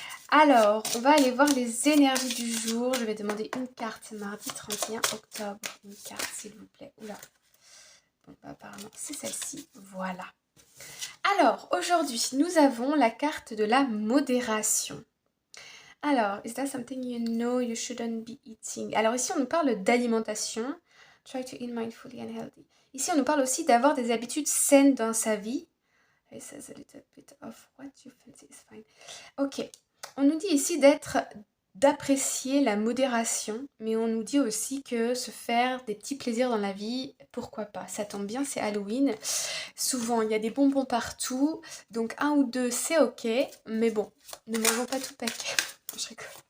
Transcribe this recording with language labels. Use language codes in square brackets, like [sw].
[fr] Alors, on va aller voir les énergies du jour. Je vais demander une carte mardi 31 octobre. Une carte s'il vous plaît. Oula. Bon, bah, apparemment, c'est celle-ci. Voilà. Alors, aujourd'hui, nous avons la carte de la modération. Alors, [en] is that something you know you shouldn't be eating? [fr] Alors ici, on nous parle d'alimentation. [en] Try to eat mindfully and healthy. [fr] Ici, on nous parle aussi d'avoir des habitudes saines dans sa vie. [en] It says a little bit of what you fancy is fine. [fr] Ok. On nous dit ici d'apprécier la modération, mais on nous dit aussi que se faire des petits plaisirs dans la vie, pourquoi pas. Ça tombe bien, c'est Halloween. Souvent, il y a des bonbons partout, donc un ou deux, c'est ok, mais bon, ne mangeons pas tout le paquet. Je rigole.